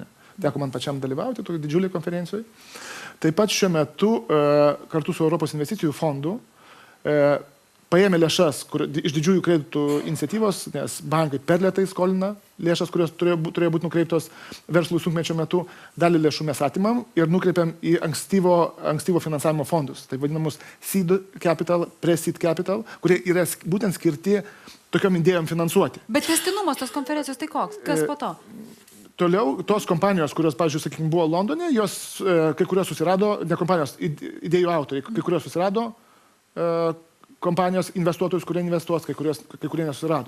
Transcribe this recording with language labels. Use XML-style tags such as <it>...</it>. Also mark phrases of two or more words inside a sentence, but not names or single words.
<lt>Teko man pačiam dalyvauti tokį didžiulį konferencijoje. Taip pat šiuo metu kartu su Europos investicijų fondu paėmė lėšas iš didžiųjų kreditų iniciatyvos, nes bankai per lėtai skolina lėšas, kurios turėjo būti nukreiptos verslui sunkmečio metu, dalį lėšų mes atimam ir nukreipiam į ankstyvo finansavimo fondus, tai vadinamus</lt> <en>seed capital, pre-seed capital,</en> <lt>kurie yra būtent skirti tokiom idėjom finansuoti. Bet tęstinumas tos konferencijos tai koks? Kas po to? Toliau tos kompanijos, kurios, pavyzdžiui, sakykime, buvo Londone, jos kai kurios susirado, ne kompanijos, idėjų autoriai, kai kurios susirado kompanijos investuotojus, kurie investuos, kai kurie nesusirado.</lt>